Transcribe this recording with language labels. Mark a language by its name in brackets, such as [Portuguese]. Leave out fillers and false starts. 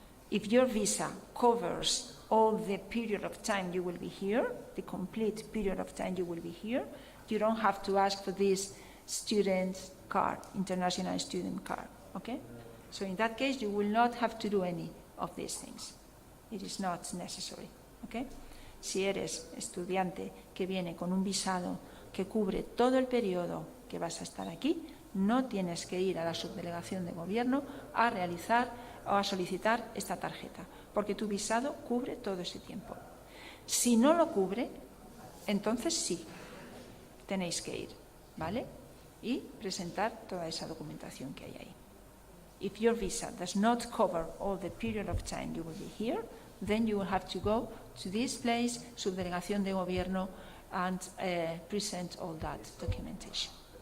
[English] If your visa covers all the period of time you will be here, the complete period of time you will be here, you don't have to ask for this student card, international student card, okay? So in that case, you will not have to do any of these things. It is not necessary, okay? [Spanish] si eres estudiante que viene con un visado que cubre todo el periodo que vas a estar aquí, no tienes que ir a la subdelegación de gobierno a realizar o a solicitar esta tarjeta, porque tu visado cubre todo ese tiempo. Si no lo cubre, entonces sí, tenéis que ir, ¿vale? Y presentar toda esa documentación que hay ahí. [English] If your visa does not cover all the period of time you will be here, then you will have to go to this place, subdelegación de gobierno, and present all that documentation.